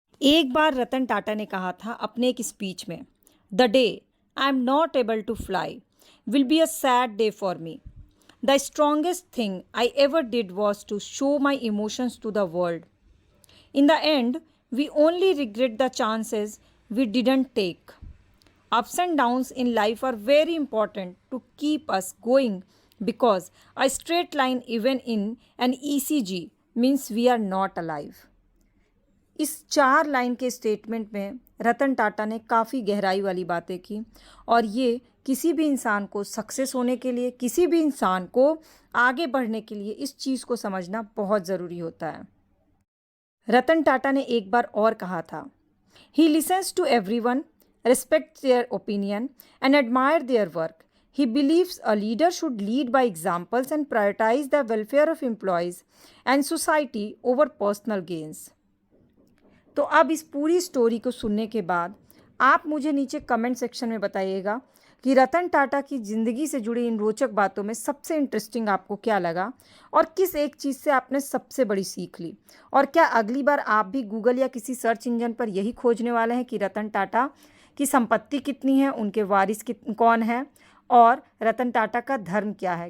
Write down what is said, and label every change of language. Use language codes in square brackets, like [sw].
[hi] एक बार रतन टाटा ने कहा था अपने एक स्पीच में, [en] The day I am not able to fly will be a sad day for me. The strongest thing I ever did was to show my emotions to the world. In the end we only regret the chances we didn't take. Ups and downs in life are very important to keep us going because a straight line even in an ECG means we are not alive. [hi] इस 4 line के statement में रतन टाटा ने काफ़ी गहराई वाली बातें की और ये किसी भी इंसान को सक्सेस होने के लिए, किसी भी इंसान को आगे बढ़ने के लिए इस चीज़ को समझना बहुत ज़रूरी होता है। रतन टाटा ने एक बार और कहा था, [en] He listens to everyone, respects their opinion and admire their work. He believes a leader should lead by examples and prioritize the welfare of employees and society over personal gains. [hi] तो अब इस पूरी स्टोरी को सुनने के बाद आप मुझे नीचे कमेंट सेक्शन में बताइएगा कि रतन टाटा की ज़िंदगी से जुड़ी इन रोचक बातों में सबसे इंटरेस्टिंग आपको क्या लगा और किस एक चीज़ से आपने सबसे बड़ी सीख ली। और क्या अगली बार आप भी गूगल या किसी सर्च इंजन पर यही खोजने वाले हैं कि रतन टाटा की संपत्ति कितनी है, उनके वारिस कौन है और रतन टाटा का धर्म क्या है?